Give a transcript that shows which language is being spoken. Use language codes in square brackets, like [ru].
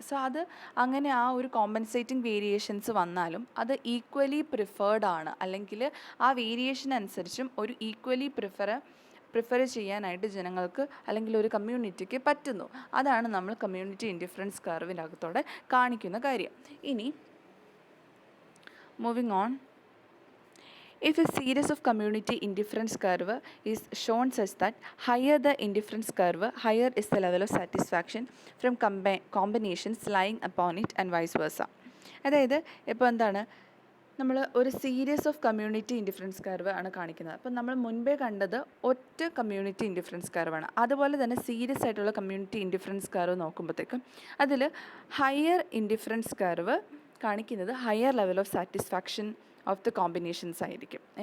[ml] So അത് അങ്ങനെ ആ ഒരു കോമ്പൻസേറ്റിംഗ് വേരിയേഷൻസ് വന്നാലും അത് ഈക്വലി പ്രിഫേർഡ് ആണ്, അല്ലെങ്കിൽ ആ വേരിയേഷൻ അനുസരിച്ചും ഒരു ഈക്വലി പ്രിഫർ ചെയ്യാനായിട്ട് ജനങ്ങൾക്ക് അല്ലെങ്കിൽ ഒരു കമ്മ്യൂണിറ്റിക്ക് പറ്റുന്നു. അതാണ് നമ്മൾ കമ്മ്യൂണിറ്റി ഇൻഡിഫറൻസ് കർവിനകത്തോടെ കാണിക്കുന്ന കാര്യം. [en] ഇനി moving on, if a series of community indifference curve is shown such that higher the indifference curve, higher is the level of satisfaction from combinations lying upon it and vice versa. [ml] അതായത് ഇപ്പോൾ എന്താണ്, നമ്മൾ ഒരു series of community indifference curve ആണ് കാണിക്കുന്നത്. അപ്പോൾ നമ്മൾ മുൻപേ കണ്ടത് ഒറ്റ കമ്മ്യൂണിറ്റി ഇൻഡിഫറൻസ് കർവാണ്. അതുപോലെ തന്നെ സീരിയസ് ആയിട്ടുള്ള കമ്മ്യൂണിറ്റി ഇൻഡിഫറൻസ് കർവ് നോക്കുമ്പോഴത്തേക്കും അതിൽ ഹയർ ഇൻഡിഫറൻസ് കർവ് കാണിക്കുന്നത് higher level of satisfaction of the combinations ആയിരിക്കും.